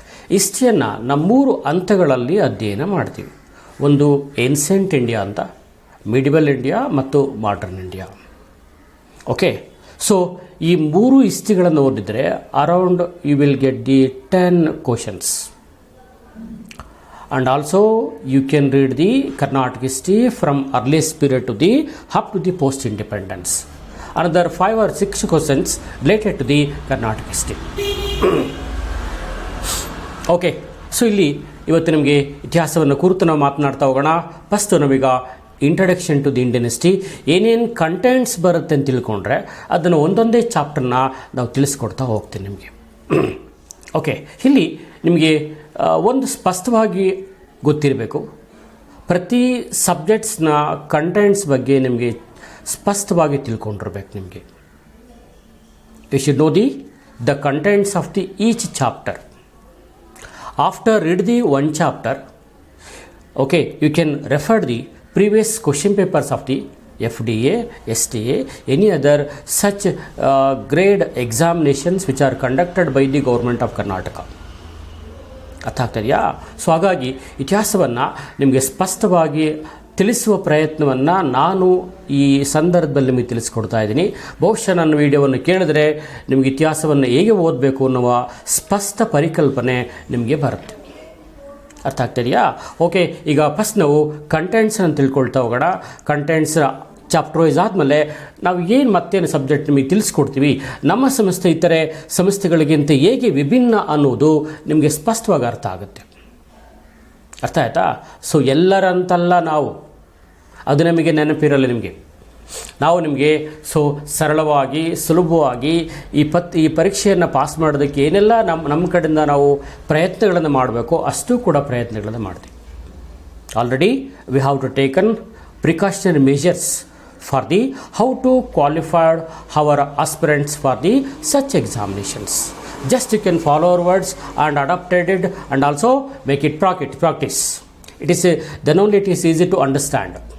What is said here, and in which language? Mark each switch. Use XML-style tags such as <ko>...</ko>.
<kn>ಹಿಸ್ಟ್ರಿಯನ್ನು ನಮ್ಮೂರು ಹಂತಗಳಲ್ಲಿ ಅಧ್ಯಯನ ಮಾಡ್ತೀವಿ. ಒಂದು ಏನ್ಸೆಂಟ್ ಇಂಡಿಯಾ ಅಂತ, ಮಿಡಿವಲ್ ಇಂಡಿಯಾ ಮತ್ತು ಮಾಡರ್ನ್ ಇಂಡಿಯಾ. ಓಕೆ, ಈ ಮೂರು ಹಿಸ್ಟ್ರಿಗಳನ್ನು ಓದಿದರೆ</kn> <en>Around you will get the 10 questions. And also you can read the Carnatic history from earliest period to the up to the post independence. Another 5 or 6 questions related to the Carnatic history.</en> <kn>Okay, ಇಲ್ಲಿ ಇವತ್ತು ನಿಮಗೆ ಇತಿಹಾಸವನ್ನು ಕುರಿತು ನಾವು ಮಾತನಾಡ್ತಾ ಹೋಗೋಣ. First ನಮೀಗ</kn> <en>introduction to the Indian history,</en> <kn>ಏನೇನು contents ಬರುತ್ತೆ ಅಂತ ತಿಳ್ಕೊಂಡ್ರೆ ಅದನ್ನು ಒಂದೊಂದೇ ಚಾಪ್ಟರ್ನ ನಾವು ತಿಳಿಸ್ಕೊಡ್ತಾ ಹೋಗ್ತೀನಿ ನಿಮಗೆ. ಓಕೆ, ಇಲ್ಲಿ ನಿಮಗೆ ಒಂದು ಸ್ಪಷ್ಟವಾಗಿ ಗೊತ್ತಿರಬೇಕು, ಪ್ರತಿ ಸಬ್ಜೆಕ್ಟ್ಸ್ನ ಕಂಟೆಂಟ್ಸ್ ಬಗ್ಗೆ ನಿಮಗೆ ಸ್ಪಷ್ಟವಾಗಿ ತಿಳ್ಕೊಂಡಿರ್ಬೇಕು. ನಿಮಗೆ</kn> <en>You should know the contents of the each chapter. After read the one chapter, okay, you can refer the previous question papers of the FDA, STA, any other such grade examinations which are conducted by the government of Karnataka.</en> <kn>ಅರ್ಥ ಆಗ್ತದೆಯಾ? ಹಾಗಾಗಿ ಇತಿಹಾಸವನ್ನು ನಿಮಗೆ ಸ್ಪಷ್ಟವಾಗಿ ತಿಳಿಸುವ ಪ್ರಯತ್ನವನ್ನು ನಾನು ಈ ಸಂದರ್ಭದಲ್ಲಿ ನಿಮಗೆ ತಿಳಿಸ್ಕೊಡ್ತಾ ಇದ್ದೀನಿ. ಬಹುಶಃ ನನ್ನ ವಿಡಿಯೋವನ್ನು ಕೇಳಿದ್ರೆ ನಿಮಗೆ ಇತಿಹಾಸವನ್ನು ಹೇಗೆ ಓದಬೇಕು ಅನ್ನುವ ಸ್ಪಷ್ಟ ಪರಿಕಲ್ಪನೆ ನಿಮಗೆ ಬರುತ್ತೆ. ಅರ್ಥ ಆಗ್ತಿದೆಯಾ? ಓಕೆ, ಈಗ ಫಸ್ಟ್ ನಾವು ಕಂಟೆಂಟ್ಸನ್ನು ತಿಳ್ಕೊಳ್ತಾ ಹೋಗೋಣ. ಕಂಟೆಂಟ್ಸ್ ಚಾಪ್ಟರ್ ವೈಸ್ ಆದಮೇಲೆ ನಾವು ಏನು ಮತ್ತೇನು ಸಬ್ಜೆಕ್ಟ್ ನಿಮಗೆ ತಿಳಿಸ್ಕೊಡ್ತೀವಿ, ನಮ್ಮ ಸಂಸ್ಥೆ ಇತರೆ ಸಂಸ್ಥೆಗಳಿಗಿಂತ ಹೇಗೆ ವಿಭಿನ್ನ ಅನ್ನೋದು ನಿಮಗೆ ಸ್ಪಷ್ಟವಾಗಿ ಅರ್ಥ ಆಗುತ್ತೆ. ಅರ್ಥ ಆಯ್ತಾ? ಎಲ್ಲರಂತಲ್ಲ ನಾವು, ಅದು ನಮಗೆ ನೆನಪಿರಲ್ಲ ನಿಮಗೆ. ನಾವು ನಿಮಗೆ ಸರಳವಾಗಿ ಸುಲಭವಾಗಿ ಈ ಪರೀಕ್ಷೆಯನ್ನು ಪಾಸ್ ಮಾಡೋದಕ್ಕೆ ಏನೆಲ್ಲ ನಮ್ಮ ಕಡೆಯಿಂದ ನಾವು ಪ್ರಯತ್ನಗಳನ್ನು ಮಾಡಬೇಕು ಅಷ್ಟು ಕೂಡ ಪ್ರಯತ್ನಗಳನ್ನು ಮಾಡ್ತೀವಿ.</kn> <en>Already we have to taken precautionary measures for the how to qualified our aspirants for the such examinations. Just you can follow our words and adapted it and also make it practice. It is then only it is easy to understand.</en>